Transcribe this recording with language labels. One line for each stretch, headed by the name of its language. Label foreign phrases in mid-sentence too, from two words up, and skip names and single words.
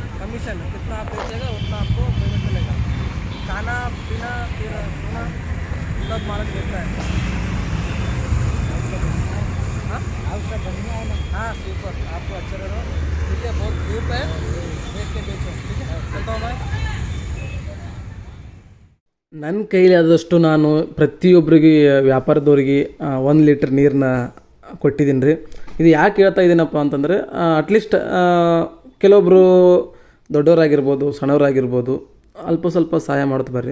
Hindi: कमीशन कितना आप बेचेगा उतना आपको पेमेंट मिलेगा। खाना पीना फिर सोना सब मालक देता है। हाँ और सब बढ़िया है ना? हाँ सुपर, आपको अच्छा रहो। ठीक है, बहुत धूप है, देख के बेचो। ठीक है, चलता हूँ भाई।
Kannada: ನನ್ನ ಕೈಲಾದಷ್ಟು ನಾನು ಪ್ರತಿಯೊಬ್ಬರಿಗೆ ವ್ಯಾಪಾರದವ್ರಿಗೆ 1 ಲೀಟ್ರ್ ನೀರನ್ನ ಕೊಟ್ಟಿದ್ದೀನಿ ರೀ. ಇದು ಯಾಕೆ ಹೇಳ್ತಾ ಇದ್ದೀನಪ್ಪ ಅಂತಂದರೆ ಅಟ್ಲೀಸ್ಟ್ ಕೆಲವೊಬ್ಬರು ದೊಡ್ಡವರಾಗಿರ್ಬೋದು, ಸಣ್ಣವರಾಗಿರ್ಬೋದು, ಅಲ್ಪ ಸ್ವಲ್ಪ ಸಹಾಯ ಮಾಡ್ತಾ ಬರ್ರಿ.